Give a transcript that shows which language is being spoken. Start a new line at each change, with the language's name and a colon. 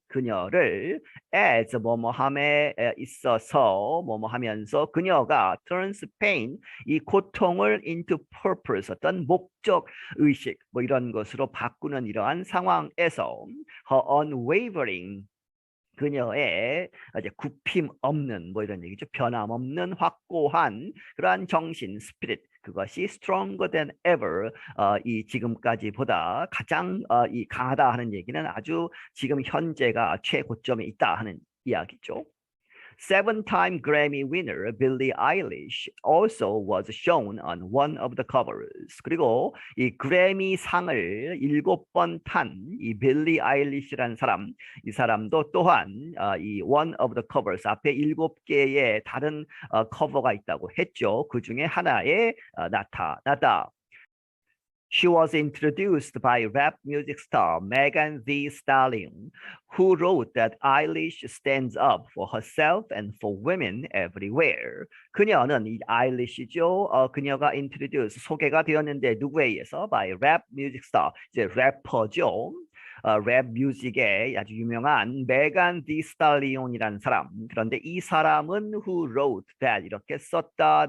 Korean: 그녀를 as 뭐뭐함에 있어서 뭐뭐하면서 그녀가
English: turns pain,
Korean: 이 고통을
English: into purpose,
Korean: 어떤 목적 의식 뭐 이런 것으로 바꾸는 이러한 상황에서
English: her unwavering,
Korean: 그녀의 이제 굽힘 없는 뭐 이런 얘기죠. 변함없는 확고한 그러한 정신, 스피릿, 그것이
English: stronger than ever,
Korean: 이 지금까지보다 가장 이 강하다 하는 얘기는 아주 지금 현재가 최고점에 있다 하는 이야기죠.
English: Seven-time Grammy winner Billie Eilish also was shown on one of the covers.
Korean: 그리고 이 그래미 상을 7번 탄 이 빌리 아일리시라는 사람, 이 사람도 또한 이
English: one of the covers
Korean: 앞에 7개의 다른 커버가 있다고 했죠. 그 중에 하나에 나타났다.
English: She was introduced by rap music star Meghan Thee Stallion, who wrote that Eilish stands up for herself and for women everywhere.
Korean: 그녀는 이 아일리시죠. 그녀가 introduce, 소개가 되었는데 누구에 의해서?
English: By rap music star,
Korean: 이제 래퍼죠. 랩 뮤직의 아주 유명한 메간 디 스탈리온이라는 사람. 그런데 이 사람은
English: who wrote that,
Korean: 이렇게 썼다.